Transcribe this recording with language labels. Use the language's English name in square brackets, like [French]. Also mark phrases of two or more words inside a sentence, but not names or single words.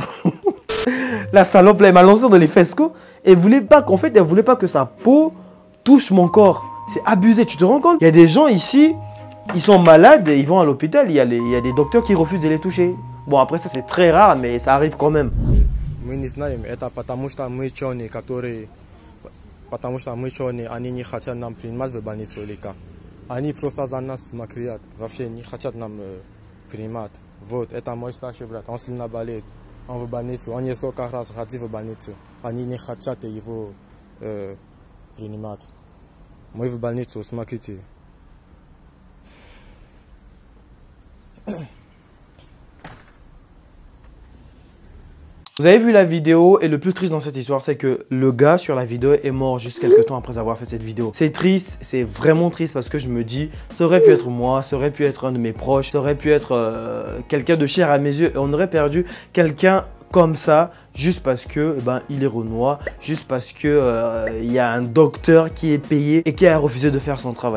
[French] La salope là, elle m'a lancé dans les fesses quoi. Elle voulait pas qu'en fait, elle voulait pas que sa peau touche mon corps. C'est abusé, tu te rends compte? Il y a des gens ici, ils sont malades, ils vont à l'hôpital, il y a des docteurs qui refusent de les toucher. Bon, après ça c'est très rare, mais ça arrive quand même. [Russian] Мы не знаем, это потому что мы черные, они не хотят нам принимать в больницу или как. Они просто за нас смотрят, вообще не хотят нам принимать. Вот, это мой старший брат, он сильно болеет. Он в больницу, он несколько раз ходил в больницу. Они не хотят его принимать. Мы в больницу, смотрите. [French] Vous avez vu la vidéo et le plus triste dans cette histoire, c'est que le gars sur la vidéo est mort juste quelques temps après avoir fait cette vidéo. C'est triste, c'est vraiment triste parce que je me dis, ça aurait pu être moi, ça aurait pu être un de mes proches, ça aurait pu être quelqu'un de cher à mes yeux et on aurait perdu quelqu'un comme ça juste parce que il est Renoir, juste parce que il y a un docteur qui est payé et qui a refusé de faire son travail.